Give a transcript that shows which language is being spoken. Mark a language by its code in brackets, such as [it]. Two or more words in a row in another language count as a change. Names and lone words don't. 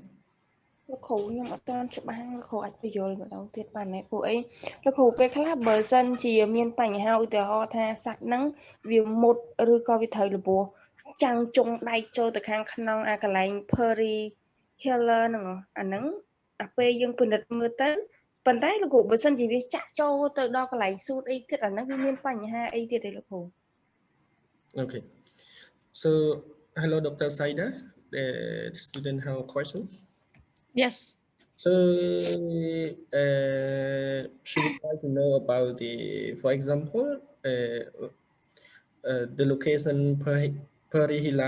[km] លោកគ្រូខ្ញុំអត់ទាន់ច្បាស់លោកគ្រូអាចបញ្យល់ម្ដងទៀតបានទេព្រោះអីលោកគ្រូពេលខ្លះបើសិនជាមានបញ្ហាឧទាហរណ៍ថាសាច់ហ្នឹងវាមុតឬក៏វាត្រូវរបួសចាំងចុងដៃចូលទៅខាងក្នុងអាកន្លែង perihila ហ្នឹងអាហ្នឹងអាពេលយើងពិនិត្យមើលទៅប៉ុន្តែលោកគ្រូបើសិនជាវាចាក់ចូលទៅដល់កន្លែងស៊ូតអីទៀតអាហ្នឹងវាមានបញ្ហាអីទៀតទេលោកគ្រូ [en] Okay. So hello Dr. Saida, the student have a question. Yes. So she would like to know about for example, the location perihila.